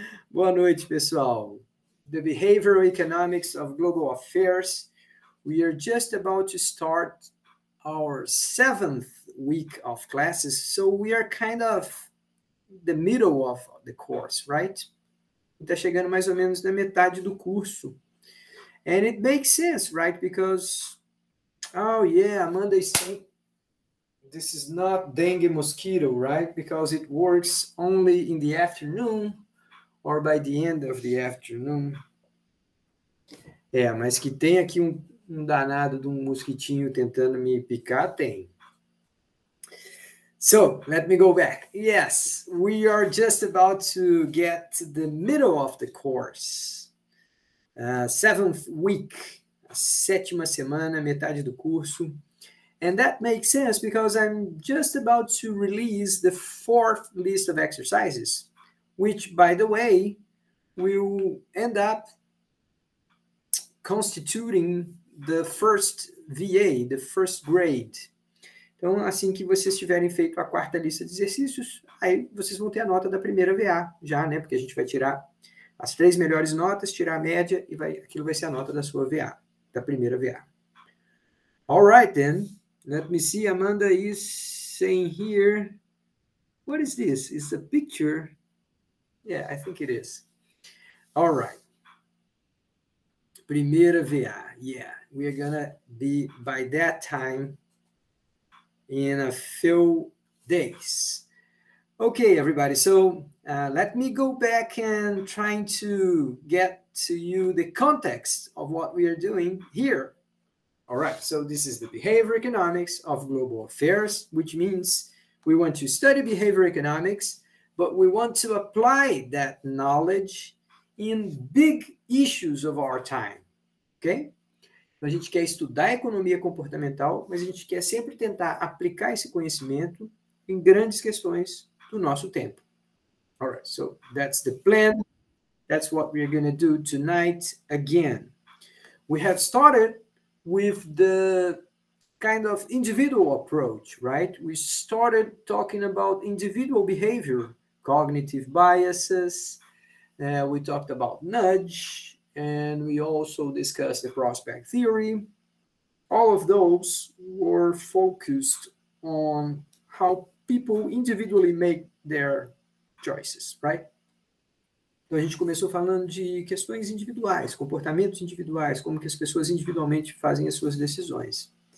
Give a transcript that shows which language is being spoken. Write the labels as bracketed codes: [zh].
[pt] Boa noite, pessoal. [en] The Behavioral Economics of Global Affairs. We are just about to start our 7th week of classes, so we are kind of the middle of the course, right? [pt] Está chegando mais ou menos na metade do curso. [en] And it makes sense, right? Because, oh yeah, Amanda is saying this is not dengue mosquito, right? Because it works only in the afternoon or by the end of the afternoon. [pt] É, mas que tem aqui um danado de um mosquitinho tentando me picar, tem. [en] So, let me go back. Yes, we are just about to get to the middle of the course. 7th week, [pt] a 7ª semana, metade do curso. [en] And that makes sense because I'm just about to release the 4th list of exercises, which, by the way, will end up constituting the first VA, the first grade. [pt] Então, assim que vocês tiverem feito a 4ª lista de exercícios, aí vocês vão ter a nota da primeira VA já, né? Porque a gente vai tirar as 3 melhores notas, tirar a média e aquilo vai ser a nota da sua VA, da primeira VA. [en] All right, then. Let me see. Amanda is saying here, what is this? Is a picture? Yeah, I think it is. All right. [pt] Primeira VA. [en] Yeah, we are gonna be by that time in a few days. Okay, everybody. So let me go back and trying to get to you the context of what we are doing here. All right. So this is the behavior economics of global affairs, which means we want to study behavior economics, but we want to apply that knowledge in big issues of our time. Ok? [pt] Então, a gente quer estudar a economia comportamental, mas a gente quer sempre tentar aplicar esse conhecimento em grandes questões do nosso tempo. [en] All right, so that's the plan. That's what we're going to do tonight again. We have started with the kind of individual approach, right? We started talking about individual behavior, cognitive biases. We talked about nudge. And we also discussed the prospect theory. All of those were focused on how people individually make their choices, right? [pt] Então, a gente começou falando de questões individuais, comportamentos individuais, como que as pessoas individualmente fazem as suas decisões.